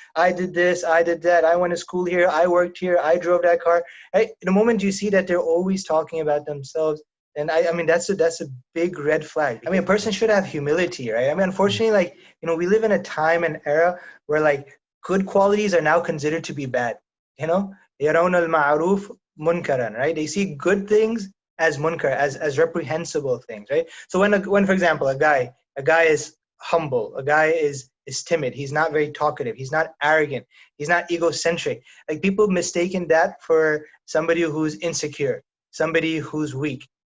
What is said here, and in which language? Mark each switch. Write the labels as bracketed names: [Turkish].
[English] I did this, I did that, I went to school here, I worked here, I drove that car. Right? The moment you see that they're always talking about themselves, then I mean that's a big red flag. I mean, a person should have humility, right? I mean, unfortunately, we live in a time and era where good qualities are now considered to be bad. [Arabic] يَرَوْنَ الْمَعْرُوفِ مُنْكَرًا, [English] right? They see good things as munkar, as reprehensible things, right? So when for example, a guy is humble, a guy is timid, he's not very talkative, he's not arrogant, he's not egocentric. Like, people mistaken that for somebody who's insecure, somebody who's weak.